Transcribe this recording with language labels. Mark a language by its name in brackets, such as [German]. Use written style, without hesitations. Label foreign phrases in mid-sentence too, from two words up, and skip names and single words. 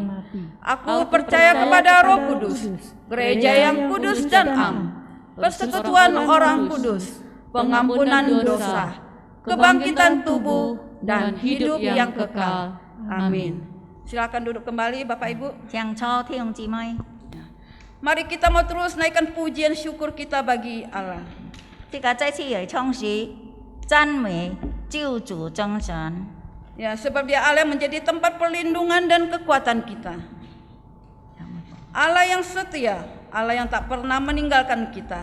[Indonesian] Aku percaya kepada Roh Kudus, gereja yang kudus dan am, persekutuan orang kudus, pengampunan dosa, kebangkitan tubuh, dan hidup yang kekal. Amin. Silakan duduk kembali Bapak Ibu. [Chinese] 向初弟兄姊妹， [Indonesian] Mari kita mau terus naikkan pujian syukur kita bagi Allah. [Chinese] 这个再次来唱诗赞美救主真神。 [Indonesian] Ya, sebab Dia Allah yang menjadi tempat perlindungan dan kekuatan kita. Allah yang setia, Allah yang tak pernah meninggalkan kita.